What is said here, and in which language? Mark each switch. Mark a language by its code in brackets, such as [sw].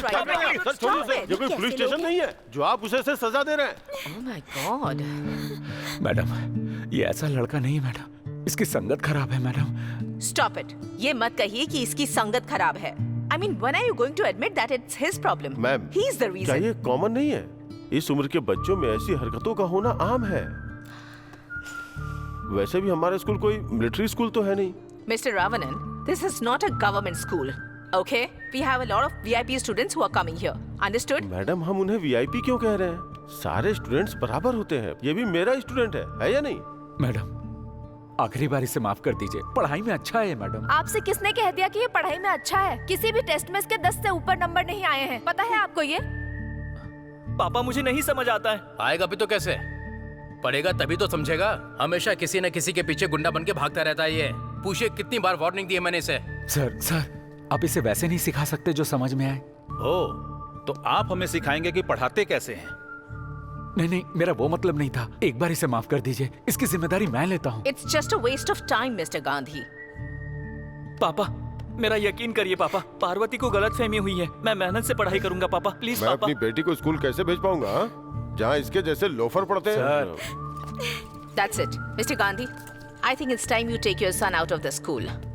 [hi] ये कोई police station नहीं है जो आप उसे से सजा दे रहे हैं। [en] Oh my God. [hi] मैडम, ये ऐसा लड़का नहीं है मैडम। इसकी संगत खराब है मैडम। [en] Stop it. [hi] ये मत कहिए कि इसकी संगत खराब है। [en] I mean, when are you going to admit that it's his problem? Ma'am, He's the reason. [hi] ये कॉमन नहीं है? इस उम्र के बच्चों में ऐसी हरकतों का होना आम है। वैसे भी हमारा स्कूल कोई मिलिट्री स्कूल तो है नहीं। [en] Mr. Ravanan, this is not a government school. Okay? We have a lot of VIP students who are coming here. Understood? [hi] Madam, हम उन्हें वीआईपी क्यों कह रहे हैं? सारे स्टूडेंट्स बराबर होते हैं। ये भी मेरा स्टूडेंट है या नहीं? मैडम, आखिरी बार इसे माफ कर दीजिए। पढ़ाई में अच्छा है मैडम। आपसे किसने कह दिया कि ये पढ़ाई में अच्छा है? किसी भी टेस्ट में इसके 10 से ऊपर नंबर नहीं आए हैं। पता है आपको ये? पापा, मुझे नहीं समझ आता है। आएगा भी तो कैसे? पढ़ेगा तभी तो समझेगा। हमेशा किसी न किसी के पीछे गुंडा बन के भागता रहता है ये। पूछिए कितनी बार वार्निंग दी है मैंने इसे। सर, आप इसे वैसे नहीं सिखा सकते जो समझ में आए? तो आप हमें सिखाएंगे कि पढ़ाते कैसे हैं? नहीं, मेरा वो मतलब नहीं था। एक बार इसे माफ कर दीजिए। इसकी जिम्मेदारी मैं लेता हूँ। [en] It's just a waste of time, Mr. Gandhi. [hi] पापा, मेरा यकीन करिए पापा, पार्वती को गलतफहमी हुई है। मैं मेहनत से पढ़ाई करूंगा पापा, प्लीज मैं पापा। अपनी बेटी को स्कूल कैसे भेज पाऊंगा जहाँ इसके जैसे लोफर पढ़ते हैं? [en] That's it. Mr. Gandhi, I think it's time you take your son out of the school.